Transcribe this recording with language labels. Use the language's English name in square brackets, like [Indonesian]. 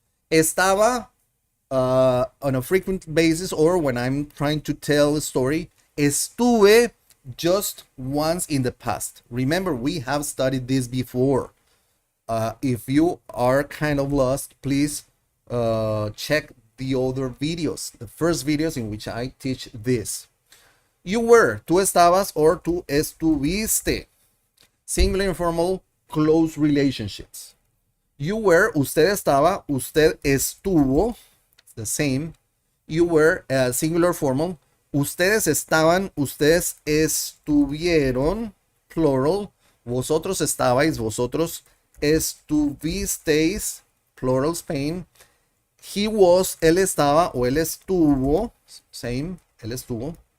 [English] Estaba on a frequent basis, or when I'm trying to tell a story. Estuve just once in the past. Remember, we have studied this before. If you are kind of lost, please check the other videos, the first videos in which I teach this. You were, [Spanish] tú estabas, or tú estuviste. [English] Singular, informal, close relationships. You were, [Spanish] usted estaba, usted estuvo, [English] the same. You were, singular, formal. [Spanish] Ustedes estaban, ustedes estuvieron, plural. Vosotros estabais, vosotros estuvisteis, plural, Spain. [English] He was, [Spanish] él estaba o él estuvo, same, él estuvo.